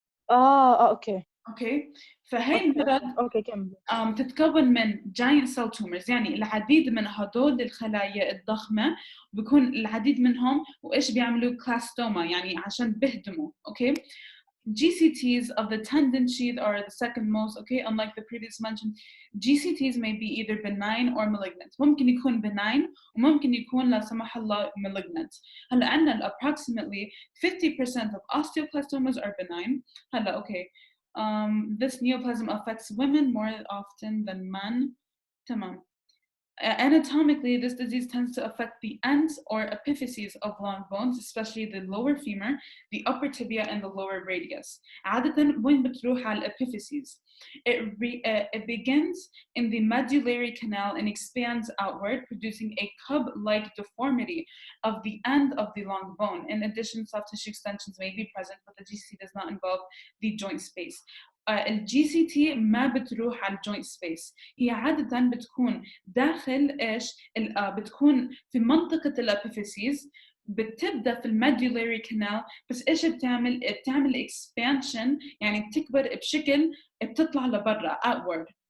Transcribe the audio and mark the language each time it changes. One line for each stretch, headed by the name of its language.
Arabic: أوكي فهي المرض تتكون من giant cell tumors يعني العديد من هدول الخلايا الضخمة بيكون العديد منهم وإيش بيعملوا clastoma يعني عشان بيهدموا.
English: Okay GCTs of the tendon sheath are the second most. Okay, unlike the previous mentioned, GCTs may be either benign or malignant.
Arabic: ممكن يكون benign وممكن يكون لا سمح الله malignant. هلا عندنا
English: approximately 50% of osteoclastomas are benign. هلا okay. This neoplasm affects women more often than men. تمام. Anatomically, this disease tends to affect the ends or epiphyses of long bones, especially the lower femur, the upper tibia, and the lower radius.
Arabic: عادة وين بتروح على epiphyses?
English: It begins in the medullary canal and expands outward, producing a cup-like deformity of the end of the long bone. In addition, soft tissue extensions may be present, but the GCT does not involve the joint space.
Arabic: الجي سي تي ما بتروح على الجوينت سبيس. هي عادة بتكون داخل ايش؟ بتكون في منطقة الابيفيسيز بتبدا في الميدولاري كانال، بس ايش بتعمل expansion، يعني بتكبر بشكل بتطلع لبرا outward.